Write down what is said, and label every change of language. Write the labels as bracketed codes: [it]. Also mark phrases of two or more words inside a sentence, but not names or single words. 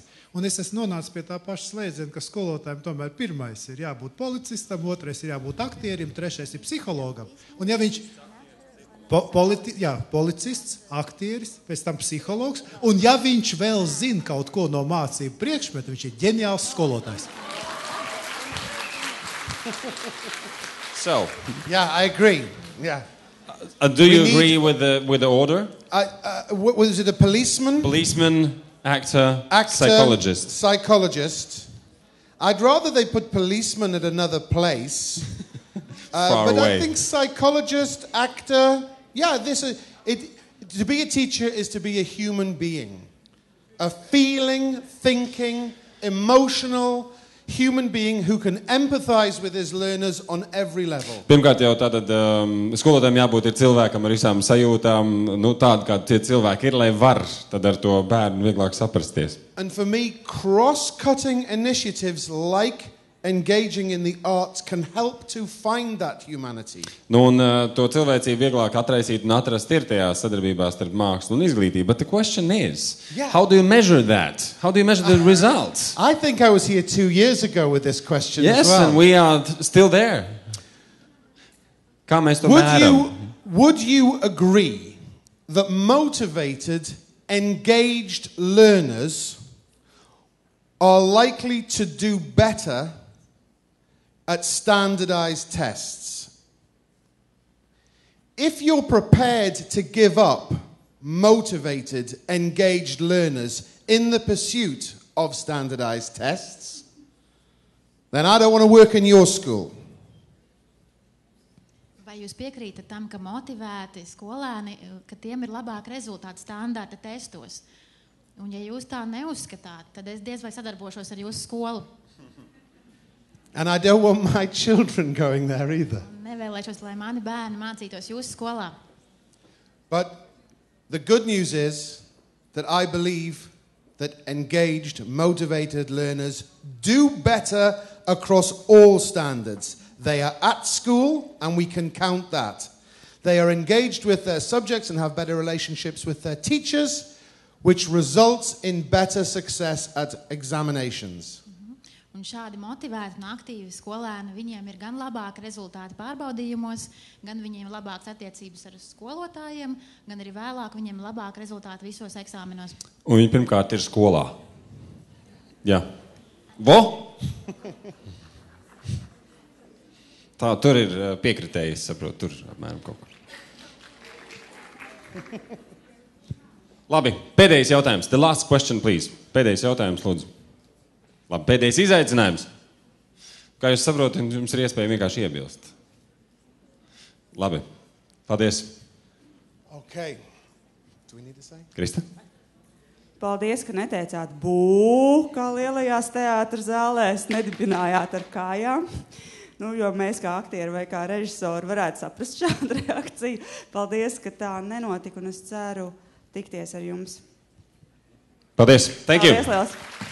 [lv] Un es esmu nonācis pie tā paša slēdziena, ka skolotājiem tomēr pirmais ir jābūt policistam, otrais ir jābūt aktierim, trešais ir psihologam. Un ja viņš... Policists, aktieris, pēc tam psihologs, un ja viņš vēl zina kaut ko no mācību priekšmeta, viņš ir ģeniāls skolotājs. [en] So, yeah, I agree. Yeah. Do you agree with the order? Was it a policeman? Policeman, actor, psychologist. Psychologist. I'd rather they put policeman at another place. Far but away. I think psychologist, actor, to be a teacher is to be a human being. A feeling, thinking, emotional human being who can empathize with his learners on every level. [lv] Pirmkārt jau tātad skolotājiem jābūt ir cilvēkam ar visām sajūtām, tādi, kā tie cilvēki ir, lai var tad ar to bērnu vieglāk saprasties. [en] And for me, cross-cutting initiatives like engaging in the arts can help to find that humanity. [lv] Un to cilvēcību vieglāk atraisīt un atrast ir tajā sadarbībā starp mākslu un izglītību. [en] But the question is, how do you measure that? How do you measure the results? I think I was here 2 years ago with this question yes, as well. And we are still there. [lv] Kā mēs to mēram? [en] Would you agree that motivated, engaged learners are likely to do better at standardized tests? If you're prepared to give up motivated, engaged learners in the pursuit of standardized tests, then I don't want to work in your school. [lv] Vai jūs piekrītat tam, ka motivēti skolēni, ka tiem ir labāk rezultāti standarta testos? Un ja jūs tā neuzskatāt, tad es diez vai sadarbošos ar jūsu skolu. [en] And I don't want my children going there either. [lv] Nevēlēšos, lai mani bērni mācītos jūsu skolā. [en] But the good news is that I believe that engaged, motivated learners do better across all standards. They are at school, and we can count that. They are engaged with their subjects and have better relationships with their teachers, which results in better success at examinations. [lv] Un šādi motivēti un aktīvi skolēni, viņiem ir gan labāki rezultāti pārbaudījumos, gan viņiem labākas attiecības ar skolotājiem, gan arī vēlāk viņiem labāki rezultāti visos eksāmenos. Un viņi pirmkārt ir skolā. Jā. Vo? Tā, tur ir piekritēji, es saprotu, tur apmēram kaut kur. Labi, pēdējais jautājums. [en] The last question, please. [lv] Pēdējais jautājums, lūdzu. Labi, pēdējais izaicinājums. Kā jūs saprotat, jums ir iespēja vienkārši iebilst. Labi, paldies. [en] Okay. Do we need to say? Krista? [lv] Paldies, ka neteicāt bū, kā lielajās teātra zālēs, nedibinājāt ar kājām. Jo mēs kā aktieri vai kā režisori varētu saprast šādu reakciju. Paldies, ka tā nenotika, un es ceru tikties ar jums. Paldies. [en] Thank you. [lv] Paldies, liels.